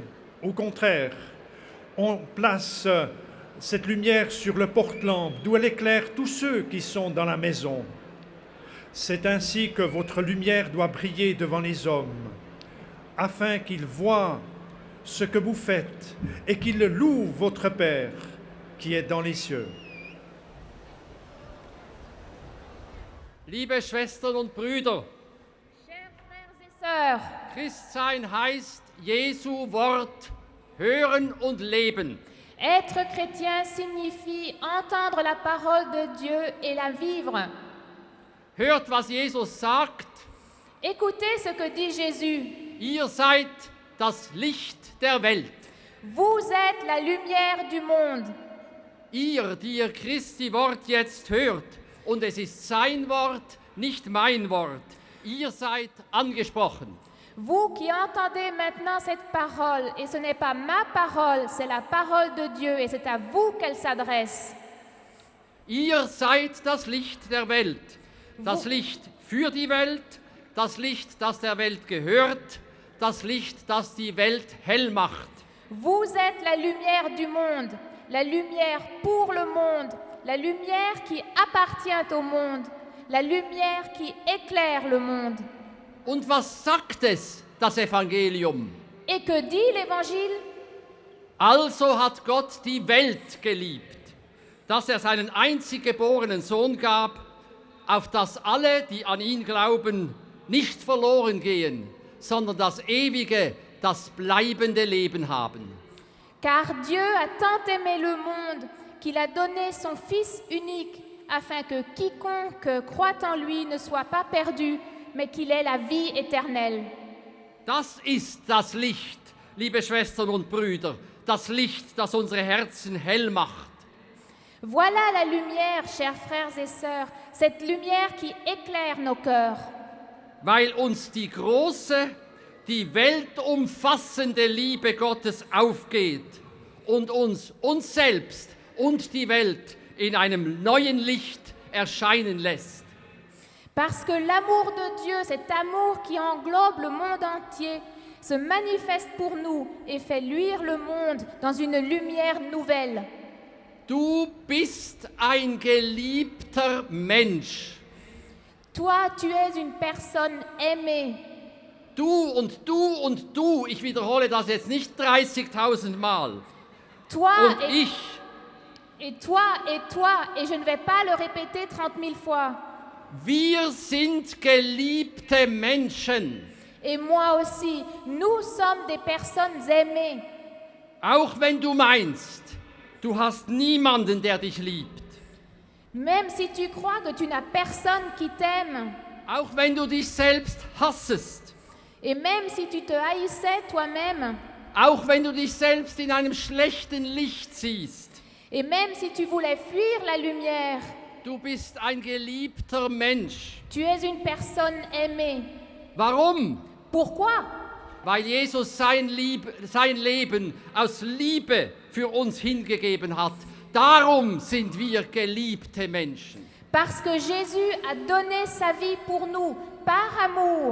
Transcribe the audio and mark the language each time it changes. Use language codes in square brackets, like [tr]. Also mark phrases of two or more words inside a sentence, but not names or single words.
[fr] Au contraire, on place cette lumière sur le porte-lampe, d'où elle éclaire tous ceux qui sont dans la maison. C'est ainsi que votre lumière doit briller devant les hommes, afin qu'ils voient ce que vous faites et qu'ils louent votre Père qui est dans les cieux. [de] Liebe Schwestern und Brüder, Christsein heißt Jesu Wort hören und leben. [fr] Être chrétien signifie entendre la parole de Dieu et la vivre. [de] Hört, was Jesus sagt. [fr] Écoutez ce que dit Jésus. [de] Ihr seid das Licht der Welt. [fr] Vous êtes la lumière du monde. [de] Ihr, die ihr Christi Wort jetzt hört, und es ist sein Wort, nicht mein Wort. Ihr seid angesprochen. [fr] Vous qui entendez maintenant cette parole, et ce n'est pas ma parole, c'est la parole de Dieu, et c'est à vous qu'elle s'adresse. [de] Ihr seid das Licht der Welt. Das Licht für die Welt, das Licht, das der Welt gehört, das Licht, das die Welt hell macht. [fr] Vous êtes la lumière du monde, la lumière pour le monde, la lumière qui appartient au monde, la lumière qui éclaire le monde. [de] Und was sagt es, das Evangelium? [fr] Et que dit l'Évangile? [de] Also hat Gott die Welt geliebt, dass er seinen einzig geborenen Sohn gab, auf dass alle, die an ihn glauben, nicht verloren gehen, sondern das ewige, das bleibende Leben haben. [fr] Car Dieu a tant aimé le monde qu'il a donné son Fils unique, afin que quiconque croit en lui ne soit pas perdu, mais qu'il ait la vie éternelle. [de] Das ist das Licht, liebe Schwestern und Brüder, das Licht, das unsere Herzen hell macht. [fr] Voilà la lumière, chers frères et sœurs, cette lumière qui éclaire nos cœurs. [de] Weil uns die große, die weltumfassende Liebe Gottes aufgeht und uns selbst und die Welt in einem neuen Licht erscheinen lässt. [fr] Parce que l'amour de Dieu, cet amour qui englobe le monde entier, se manifeste pour nous et fait luire le monde dans une lumière nouvelle. [de] Du bist ein geliebter Mensch. [fr] Toi, tu es une personne aimée. [de] Du und du und du, ich wiederhole das jetzt nicht 30.000 Mal. [fr] Toi [de] Und ich. [fr] et toi, et je ne vais pas le répéter 30 000 fois. [de] Wir sind geliebte Menschen. [fr] Et moi aussi, nous sommes des personnes aimées. [de] Auch wenn du meinst, du hast niemanden, der dich liebt. [fr] Même si tu crois que tu n'as personne qui t'aime. [de] Auch wenn du dich selbst hassest. [fr] Et même si tu te haïssais toi-même. [de] Auch wenn du dich selbst in einem schlechten Licht siehst. [fr] Et même si tu voulais fuir la lumière. [de] Du bist ein geliebter Mensch. [fr] Tu es une personne aimée. [de] Warum? [fr] Pourquoi? [de] Weil Jesus sein Leben aus Liebe für uns hingegeben hat. Darum sind wir geliebte Menschen. [fr] Parce que Jésus a donné sa vie pour nous, par amour.